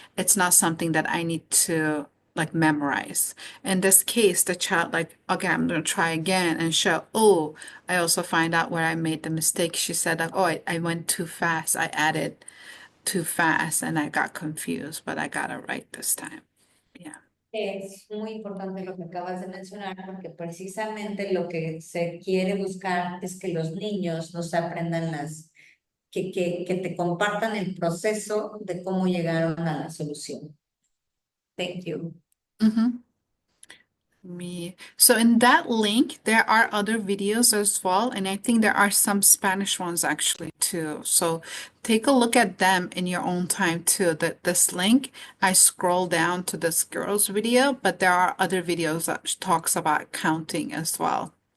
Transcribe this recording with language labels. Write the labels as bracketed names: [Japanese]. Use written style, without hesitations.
[English] It's not something that I need to like memorize. In this case, the child like, okay, I'm gonna try again and show, oh, I also find out where I made the mistake. She said like, oh, I went too fast. I added too fast and I got confused, but I got it right this time. Yeah. [Spanish] Es muy importante lo que acabas de mencionar porque precisamente lo que se quiere buscar es que los niños no se aprendan que te compartan el proceso de cómo llegaron a la solución. [English] Thank you. Mm-hmm. So in that link, there are other videos as well, and I think there are some Spanish ones actually too. So take a look at them in your own time too. This link, I scroll down to this girl's video, but there are other videos that talks about counting as well.